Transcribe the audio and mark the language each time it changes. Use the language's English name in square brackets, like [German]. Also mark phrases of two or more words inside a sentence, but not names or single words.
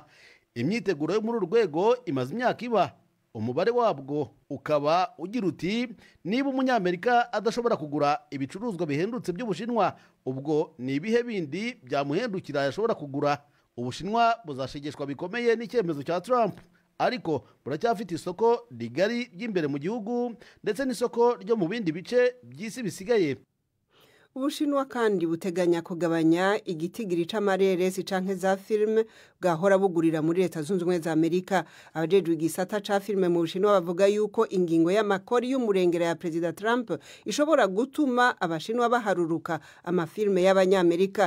[Kinyarwanda] Imyiteguro yo muri urwego imaze imyaka iba, umubare wabwo ukaba ugira uti niba umunyamerika adashobora kugura ibicuruzwa bihendutse by'Ubushinwa, ubwo ni ibihe bindi byamuhendukira yashobora kugura. Ubushinwa buzashegeshwa bikomeye n'icyemezo cya Trump, ariko buracyafite isoko rigari ry'imbere mu gihugu ndetse n'isoko ryo mu bindi bice by'isi bisigaye. [Rundi] Ubushinwa kandi buteganya kugabanya igitigiri c'amareresi canke za filime bwahora bugurira muri Leta Zunze Ubumwe za Amerika. Abajejwe igisata ca filime mu Bushinwa bavuga yuko ingingo y'amakori y'umurengera ya Perezida Trump ishobora gutuma abashinwa baharuruka amafilime y'abanyamerika.